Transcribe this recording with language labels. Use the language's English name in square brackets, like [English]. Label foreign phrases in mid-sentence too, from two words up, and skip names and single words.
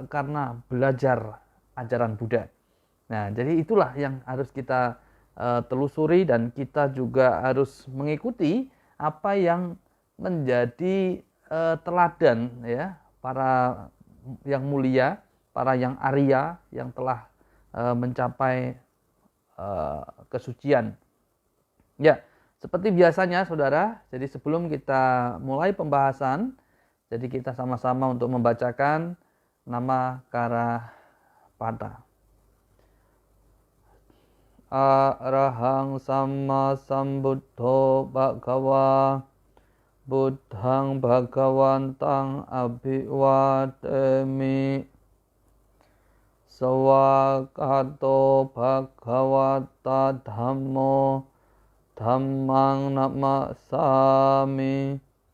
[Indonesian] Karena belajar ajaran Buddha. Nah, jadi itulah yang harus kita telusuri, dan kita juga harus mengikuti apa yang menjadi teladan ya para yang mulia, para yang Arya yang telah mencapai kesucian. Ya, seperti biasanya saudara, jadi sebelum kita mulai pembahasan, jadi kita sama-sama untuk membacakan nama Kara Pada. [Pali] Arahang Sama Sambuddho Bhagava Buddhang Bhagawantang Abhiwademi Sawakato Bhagawata Dhammo Dhammang Namasami